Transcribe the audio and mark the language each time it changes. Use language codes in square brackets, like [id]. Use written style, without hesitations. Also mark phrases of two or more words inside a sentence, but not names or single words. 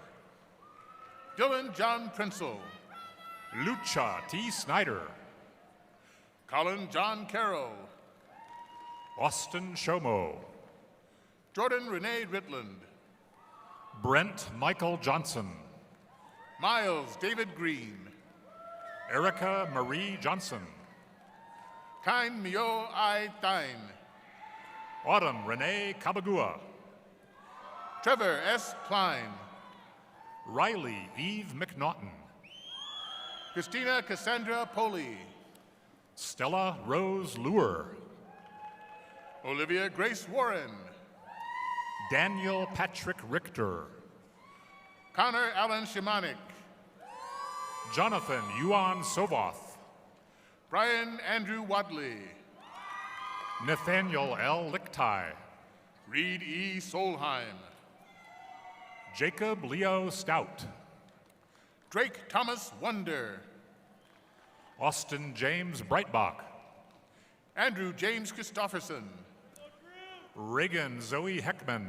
[en] Dylan John Prinzel. Lucha T. Snyder. Colin John Carroll. Austin Shomo. Jordan Renee Ritland. Brent Michael Johnson. Miles David Green. Erica Marie Johnson. Kain Mio I Thine. Autumn Renee Kabagua. Trevor S. Klein. Riley Eve McNaughton. Christina Cassandra Poli. Stella Rose Lure. Olivia Grace Warren. Daniel Patrick Richter. Connor Allen Shimonic. Jonathan Yuan Sovoth. Brian Andrew Wadley. Nathaniel L. Lichtai. Reed E. Solheim. Jacob Leo Stout. Drake Thomas Wonder. Austin James Breitbach. Andrew James Christofferson. Reagan Zoe Heckman.